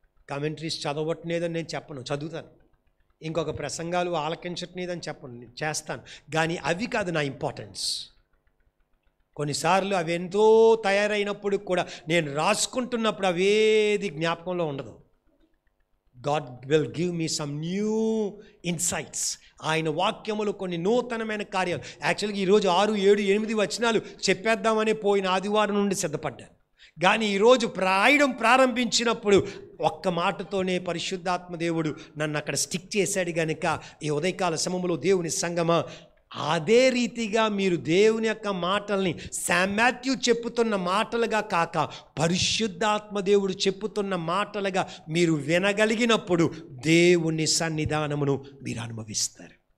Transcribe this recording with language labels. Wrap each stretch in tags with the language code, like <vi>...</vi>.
<te>Commentaries చదవట్లేదని నేను చెప్పను, చదువుతాను. ఇంకొక ప్రసంగాలు ఆలకించట్లేదని చెప్పను, చేస్తాను. కానీ అవి కాదు నా ఇంపార్టెన్స్. కొన్నిసార్లు అవి ఎంతో తయారైనప్పుడు కూడా నేను రాసుకుంటున్నప్పుడు అవేది జ్ఞాపకంలో ఉండదు.</te> <en>God will give me some new insights.</en> <te>ఆయన వాక్యములు కొన్ని నూతనమైన కార్యాలు. యాక్చువల్గా ఈరోజు 6, 7, 8 వచనాలు చెప్పేద్దామని పోయిన ఆదివారం నుండి సిద్ధపడ్డాను. కానీ ఈరోజు రాయడం ప్రారంభించినప్పుడు ఒక్క మాటతోనే పరిశుద్ధాత్మ దేవుడు నన్ను అక్కడ స్టిక్ చేశాడు కనుక ఈ ఉదయకాల సమయంలో దేవుని సంగమా అదే రీతిగా మీరు దేవుని యొక్క మాటల్ని శామ్ మాథ్యూ చెప్పుతున్న మాటలుగా కాక పరిశుద్ధాత్మ దేవుడు చెప్పుతున్న మాటలుగా మీరు వినగలిగినప్పుడు దేవుని సన్నిధానమును మీరు అనుభవిస్తారు.</te>